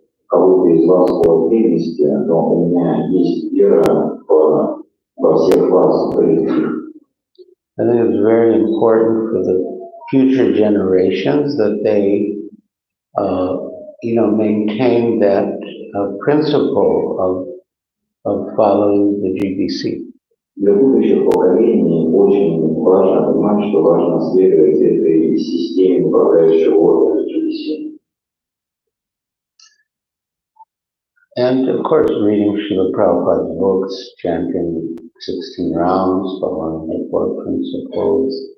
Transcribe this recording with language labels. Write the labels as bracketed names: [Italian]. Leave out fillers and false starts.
[Russian] Кого-то из вас по отдельности, но у меня есть вера во всех вас коллектив. [English] I think it's very important for the future generations that they, maintain that principle of following the GBC. [Russian] Для будущих поколений очень важно понимать, что важно следовать этой системе управляющего органа GBC. [English] And of course, reading Srila Prabhupada's books, chanting 16 rounds, following the 4 principles.